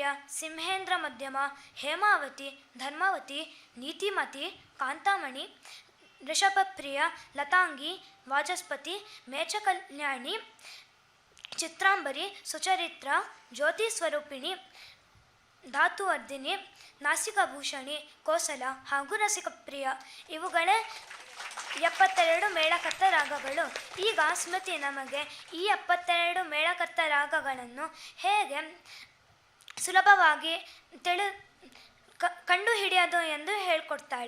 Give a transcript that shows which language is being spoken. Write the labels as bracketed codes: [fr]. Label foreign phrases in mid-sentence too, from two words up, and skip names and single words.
[kn] ಸಿಂಹೇಂದ್ರ ಮಧ್ಯಮ, ಹೇಮಾವತಿ, ಧರ್ಮಾವತಿ, ನೀತಿಮತಿ, ಕಾಂತಾಮಣಿ, ಋಷಭಪ್ರಿಯ, ಲತಾಂಗಿ, ವಾಚಸ್ಪತಿ, ಮೇಚಕಲ್ಯಾಣಿ, ಚಿತ್ರಾಂಬರಿ, ಸುಚರಿತ್ರ, ಜ್ಯೋತಿ ಸ್ವರೂಪಿಣಿ, ಧಾತುವರ್ಧಿನಿ, ನಾಸಿಕಭೂಷಣಿ, ಕೋಸಲ ಹಾಗೂ ರಸಿಕಪ್ರಿಯ. ಇವುಗಳೇ 72 ಮೇಳಕರ್ತ ರಾಗಗಳು. ಈಗ ಸ್ಮೃತಿ ನಮಗೆ ಈ 72 ಮೇಳಕರ್ತ ರಾಗಗಳನ್ನು ಹೇಗೆ ಸುಲಭವಾಗಿ ಕಂಡುಹಿಡಿಯೋದು ಎಂದು ಹೇಳಿಕೊಡ್ತಾಳೆ.